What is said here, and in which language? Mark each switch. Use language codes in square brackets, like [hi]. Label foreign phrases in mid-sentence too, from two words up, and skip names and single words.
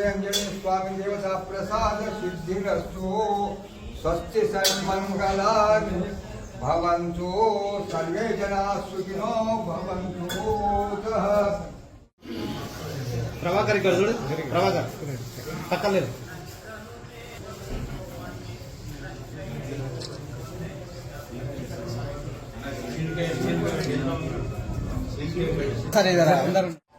[sa] आंजनेय स्वामी देवता प्रसाद सिद्धिरस्तु स्वस्ति सर्वमंगलानि भवन्तु सर्वे जनाः सुखिनो भवन्तु। [te] प्रभाकर ఇక్కడ చూడు प्रभाकर పక్కన లేదు సరే జరా అందరూ